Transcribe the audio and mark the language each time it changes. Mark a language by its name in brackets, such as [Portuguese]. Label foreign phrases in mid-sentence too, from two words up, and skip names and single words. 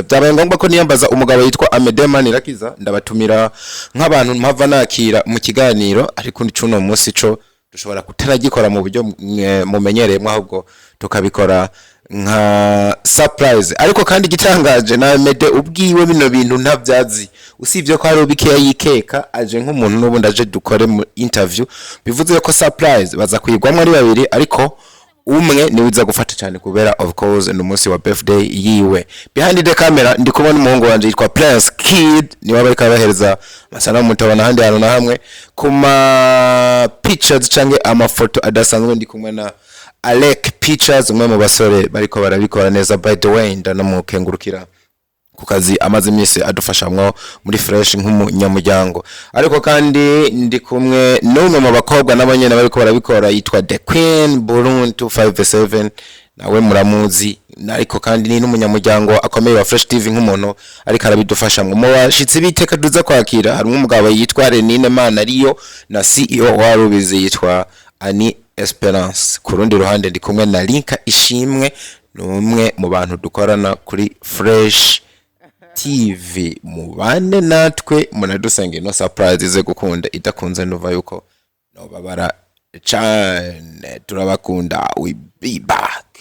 [Rundi] Byabaye ngombwa ko niyambaza umugabo yitwa AMEDEE Manirakiza, ndabatumira nk'abantu mpava nakira mu kiganiro, ariko ni cuno munsi co dushobora kutaragikora mu buryo mumenyereye, ahubwo tukabikora nka surprise. Ariko kandi gitangaje na AMEDEE ubwiwe bino bintu ntabyazi, usibye ko hari ubikeya yikeka aje nk'umuntu n'ubundi aje dukore mu interview. Bivuze ko surprise baza kuyigwamo ari babiri, ariko umwe ni wiza gufata cyane kubera [English] of course [Rundi] no munsi wa birthday yiwe. [English] Behind the camera [Rundi] ndi kubona umuhungu wanje yitwa Prince Kid, ni wabari kabahereza masanamu mutabona handi hano na hamwe kuma pictures cange amafoto adasanzwe. Ndi kumwe na Alec Pictures, umwe mu basore bariko barabikora neza. [English] By the way [Rundi] ndanamukengurukira ku kazi amaze iminsi adufashamwo muri Fresh nk'umunyamuryango. Ariko kandi ndi kumwe n'umwe mu bakobwa n'abanyene bariko barabikora yitwa The Queen Burundi 257, nawe muramuzi. Ariko kandi ni n'umunyamuryango akomeye wa Fresh TV nk'umuntu ariko arabidufashamwo. Mu bashitsi biteka duza kwakira hari umugabo yitwa Renine Mana ariyo na CEO wa Rubizi yitwa Ani Esperance. Ku rundi ruhande ndi kumwe na Linka Ishimwe, n'umwe mu bantu dukorana kuri Fresh TV. Mubane natwe munadusenge no surprise ze gukunda, idakunze nuva yuko no babara cyane. Turabakunda, [English] we be back.